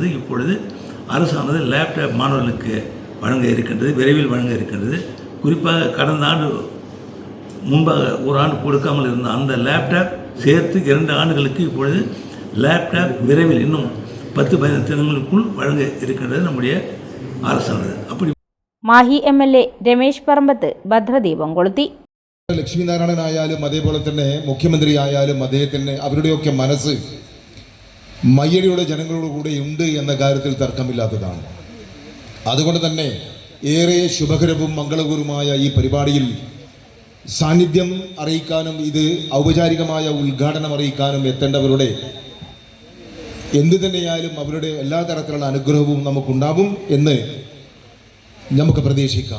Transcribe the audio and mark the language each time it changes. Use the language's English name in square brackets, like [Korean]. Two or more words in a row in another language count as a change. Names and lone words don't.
[Tamil] இப்பொழுது அரசானது லேப்டாப் மாணவர்களுக்கு வழங்க இருக்கின்றது, விரைவில் வழங்க இருக்கின்றது. குறிப்பாக கடந்த ஆண்டு முன்பாக ஒரு ஆண்டு கொடுக்காமல் இருந்த அந்த லேப்டாப் சேர்த்து 2 ஆண்டுகளுக்கு இப்பொழுது லேப்டாப் விரைவில் இன்னும் 10-15 தினங்களுக்குள் வழங்க இருக்கின்றது நம்முடைய அரசானது. அப்படி [Malayalam] മാഹി MLA രമേശ് പറമ്പത്ത് ഭദ്രദീപം കൊളുത്തി. ലക്ഷ്മിനാരായണനായാലും അതേപോലെ തന്നെ മുഖ്യമന്ത്രി ആയാലും അദ്ദേഹത്തിന് അവരുടെയൊക്കെ മനസ്സ് മയ്യഴിയുടെ ജനങ്ങളോട് കൂടെ ഉണ്ട് എന്ന കാര്യത്തിൽ തർക്കമില്ലാത്തതാണ്. അതുകൊണ്ട് തന്നെ ഏറെ ശുഭകരവും മംഗളകരവുമായ ഈ പരിപാടിയിൽ സാന്നിധ്യം അറിയിക്കാനും ഇത് ഔപചാരികമായ ഉദ്ഘാടനം അറിയിക്കാനും എത്തേണ്ടവരുടെ എന്തു തന്നെയായാലും അവരുടെ എല്ലാ തരത്തിലുള്ള അനുഗ്രഹവും നമുക്കുണ്ടാവും എന്ന് നമുക്ക് പ്രതീക്ഷിക്കാം.